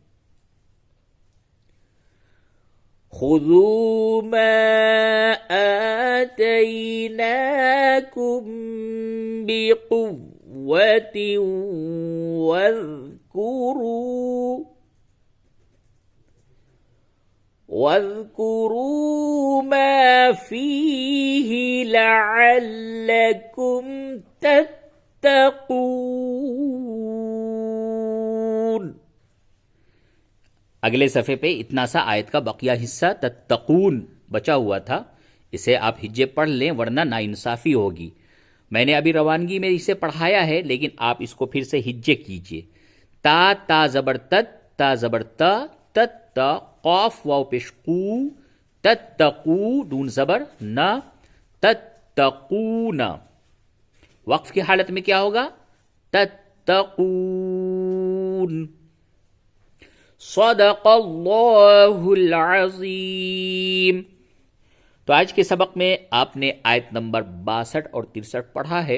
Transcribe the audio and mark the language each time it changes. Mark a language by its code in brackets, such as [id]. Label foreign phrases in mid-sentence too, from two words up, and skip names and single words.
[ar] خُذُوا مَا آتَيْنَاكُمْ بِقُوَّةٍ وَاذْكُرُوا مَا فِيهِ لَعَلَّكُمْ تَتَّقُونَ. [ur] اگلے صفحے پہ اتنا سا آیت کا بقیہ حصہ تتقون بچا ہوا تھا، اسے آپ ہجے پڑھ لیں ورنہ ناانصافی ہوگی. میں نے ابھی روانگی میں اسے پڑھایا ہے، لیکن آپ اس کو پھر سے ہجے کیجئے. تا زبر تت، تا زبر تا، تت تا، قاف واو پیش قو، تتقو، دون زبر نا، تتقون. وقف کی حالت میں کیا ہوگا؟ تتقون. [ar] صدق اللہ العظیم. [ur] تو آج کے سبق میں آپ نے آیت نمبر 62 اور 63 پڑھا ہے.